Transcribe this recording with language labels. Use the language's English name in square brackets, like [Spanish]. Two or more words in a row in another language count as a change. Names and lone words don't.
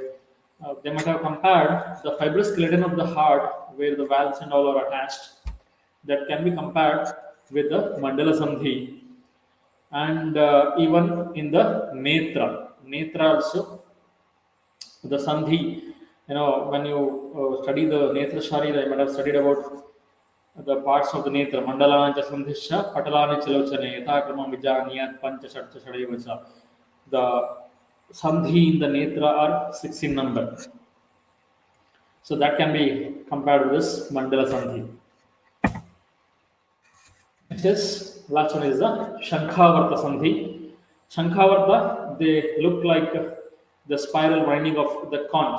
[English] They might have compared the fibrous skeleton of the heart, where the valves and all are attached, that can be compared with the [Sanskrit] Mandala Sandhi. [English] And even in the Netra also, the Sandhi, when you study the [Sanskrit] Netra Sharira, [English] you might have studied about the parts of the netra, [Sanskrit] mandalani cha sandhisya, patalani chalochane, yathakrama vijaniyat pancha shatcha shadaivacha. [English] The sandhi in the netra are 6 in number. So that can be compared with this [Sanskrit] mandala sandhi. [English] Next is, last one is the [Sanskrit] shankhavarta sandhi. [English] Shankhavarta, they look like the spiral winding of the conch.